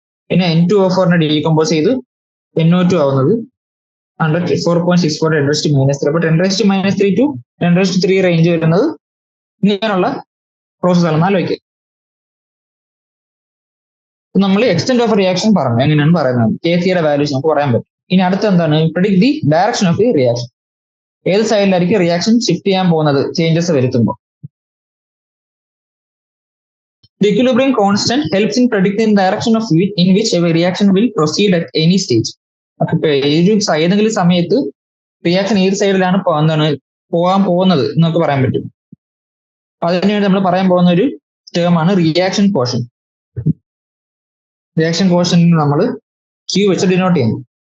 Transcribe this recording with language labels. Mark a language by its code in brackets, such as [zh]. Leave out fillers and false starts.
[ml] പിന്നെ N2O4 decompose ചെയ്ത് NO2 ആവുന്നത് 4.64 10⁻³ അപ്പൊ 10⁻³ to 10⁻³ റേഞ്ച് വരുന്നത് ഇങ്ങനെയുള്ള പ്രോസസ് ആണെന്ന് ആലോചിക്കുക. നമ്മൾ എക്സ്റ്റെന്റ് ഓഫ് റിയാക്ഷൻ പറഞ്ഞു, എങ്ങനെയാണ് പറയുന്നത്, Kcയുടെ വാല്യൂസ് നമുക്ക് പറയാൻ പറ്റും. ഇനി അടുത്ത എന്താണ്, [en] Predict the direction of the reaction. [ml] ഏത് സൈഡിലായിരിക്കും റിയാക്ഷൻ ഷിഫ്റ്റ് ചെയ്യാൻ പോകുന്നത് ചേഞ്ചസ് വരുത്തുമ്പോൾ. [en] The equilibrium constant helps in predicting the direction of in which a reaction will proceed at any stage. [ml] അപ്പൊ ഏതെങ്കിലും സമയത്ത് റിയാക്ഷൻ ഏത് സൈഡിലാണ് പോകാൻ പോകുന്നത് എന്നൊക്കെ പറയാൻ പറ്റും. അതിനുവേണ്ടി നമ്മൾ പറയാൻ പോകുന്ന ഒരു ടേം ആണ് റിയാക്ഷൻ കോഷ്യന്റ്. റിയാക്ഷൻ കോഷ്യന്റ് നമ്മൾ Q വെച്ച് ഡിനോട്ട് ചെയ്യുന്നു.